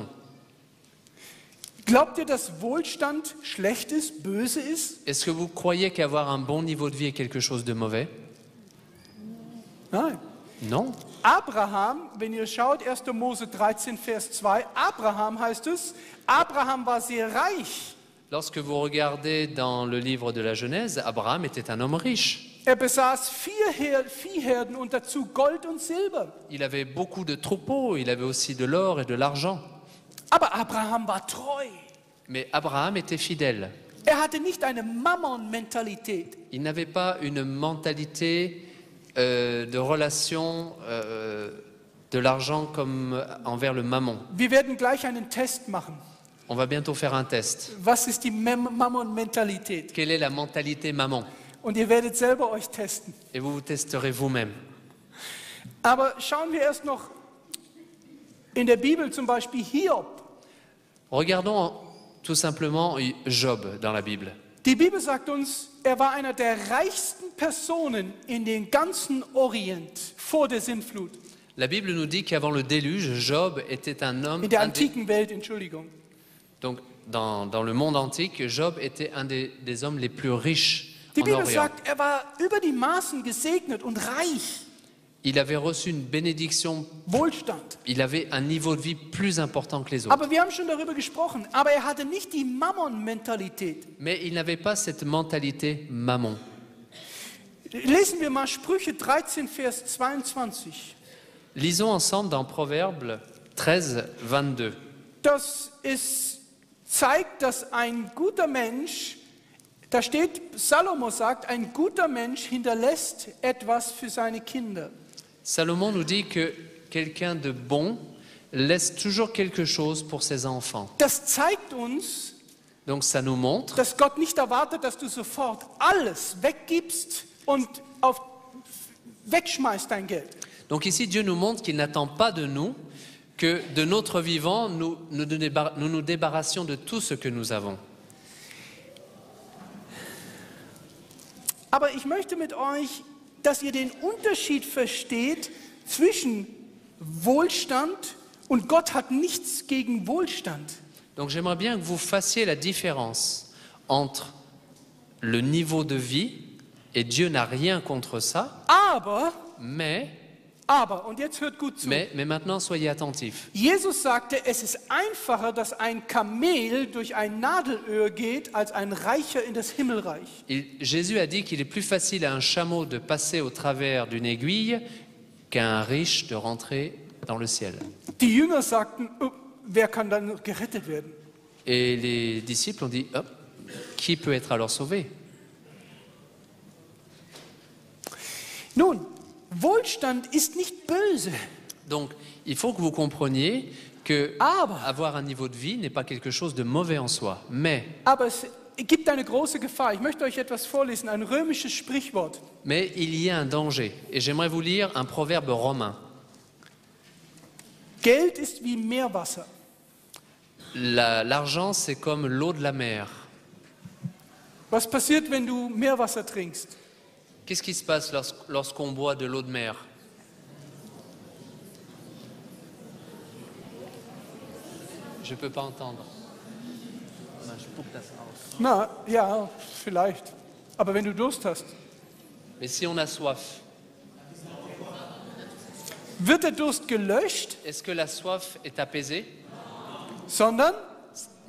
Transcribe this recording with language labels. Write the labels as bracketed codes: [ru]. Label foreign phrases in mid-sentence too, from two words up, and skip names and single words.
[de] Glaubt ihr, dass Wohlstand schlecht ist, böse ist? [fr] Est-ce que vous croyez qu'avoir un bon niveau de vie est quelque chose de mauvais? [de] Nein. [fr] Non. [de] Abraham, wenn ihr schaut, 1. Mose 13, Vers 2, Abraham heißt es, Abraham war sehr reich. [fr] Lorsque vous regardez dans le livre de la Genèse, Abraham était un homme riche. [de] Er besaß 4 Viehherden und dazu Gold und Silber. [fr] Il avait beaucoup de troupeaux, il avait aussi de l'or et de l'argent. [de] Aber Abraham war treu. [fr] Mais Abraham était fidèle. [de] Er hatte nicht eine Mammon-Mentalität. [fr] Il n'avait pas une mentalité de relation de l'argent comme envers le mammon. [de] Wir werden gleich einen Test machen. [fr] On va bientôt faire un test. [de] Was ist die Mammon-Mentalität? [fr] Quelle est la mentalité mammon? [de] Und ihr werdet selber euch testen. [fr] Et vous testerez vous-même. [de] Aber schauen wir erst noch in der Bibel zum Beispiel Hiob. [fr] Regardons tout simplement Job dans la Bible. [de] Die Bibel sagt uns, er war einer der reichsten Personen in den ganzen Orient vor der Sintflut. [fr] La Bible nous dit qu'avant le déluge, Job était un homme... [de] In der antiken Welt, Entschuldigung. [fr] Donc, dans le monde antique, Job était un des hommes les plus riches [de] Die [fr] en [de] Bibel [fr] Orient. [de] sagt, er war über die Maßen gesegnet und reich. [fr] Il avait reçu une bénédiction, [de] Wohlstand. [fr] il avait un niveau de vie plus important que les autres. [de] Aber wir haben schon darüber gesprochen, aber er hatte nicht die Mammon-Mentalität. [fr] Mais il n'avait pas cette mentalité mammon. [de] Lesen wir mal Sprüche 13, Vers 22. [fr] Lisons ensemble dans Proverbes 13, 22. [de] Es zeigt, dass ein guter Mensch, da steht, Salomo sagt, ein guter Mensch hinterlässt etwas für seine Kinder. [fr] Salomon nous dit que quelqu'un de bon laisse toujours quelque chose pour ses enfants. [de] Das zeigt uns, [fr] Donc ça nous montre [de] dass Gott nicht erwartet, dass du sofort alles weggibst und wegschmeißt dein Geld. [fr] Donc ici, Dieu nous montre qu'il n'attend pas de nous que de notre vivant, nous nous débarrassions de tout ce que nous avons. [de] Aber ich möchte mit euch, dass ihr den Unterschied versteht zwischen Wohlstand und Gott hat nichts gegen Wohlstand. [fr] Donc j'aimerais bien que vous fassiez la différence entre le niveau de vie, et Dieu n'a rien contre ça, mais [de] und jetzt hört gut zu. [fr] Mais maintenant, soyez attentifs. [de] Jesus sagte, es ist einfacher, dass ein Kamel durch ein Nadelöhr geht, als ein Reicher in das Himmelreich. [fr] Jésus a dit qu'il est plus facile à un chameau de passer au travers d'une aiguille qu'à un riche de rentrer dans le ciel. [de] Die Jünger sagten, wer kann dann gerettet werden? [fr] Et les disciples ont dit, oh, qui peut être alors sauvé? [de] Nun, Wohlstand ist nicht böse. [fr] Donc, il faut que vous compreniez que avoir un niveau de vie n'est pas quelque chose de mauvais en soi. Mais [de] es gibt eine große Gefahr. Ich möchte euch etwas vorlesen, ein römisches Sprichwort. [fr] Mais il y a un danger. Et j'aimerais vous lire un proverbe romain. [de] Geld ist wie Meerwasser. [fr] L'argent, c'est comme l'eau de la mer. [de] Was passiert, wenn du Meerwasser trinkst? [fr] Qu'est-ce qui se passe lorsqu'on boit de l'eau de mer? Je ne peux pas entendre. [de] Na, ja, vielleicht. Aber wenn du Durst hast. [fr] Mais si on a soif, [de] wird der Durst gelöscht? [fr] Est-ce que la soif est apaisée? [de] Sondern